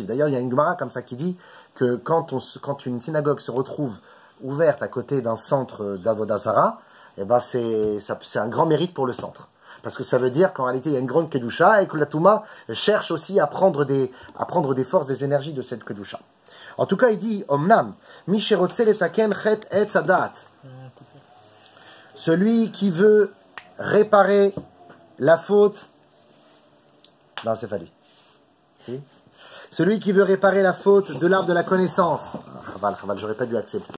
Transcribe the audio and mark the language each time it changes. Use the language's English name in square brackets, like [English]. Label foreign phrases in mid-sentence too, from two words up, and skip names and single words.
[French] D'ailleurs, il y a une Gemara comme ça qui dit que quand une synagogue se retrouve ouverte à côté d'un centre d' [Hebrew] עבודה זרה, [French] eh ben c'est un grand mérite pour le centre. Parce que ça veut dire qu'en réalité, il y a une grande Kedusha et que la Touma cherche aussi à prendre des forces, des énergies de cette Kedusha. En tout cas, il dit, [Hebrew] אמנם מי שרוצה לתקן חטא עץ הדעת. [French] Celui qui veut réparer la faute. Non, c'est fallu. Si? Celui qui veut réparer la faute de l'arbre de la connaissance. Chaval, j'aurais pas dû accepter.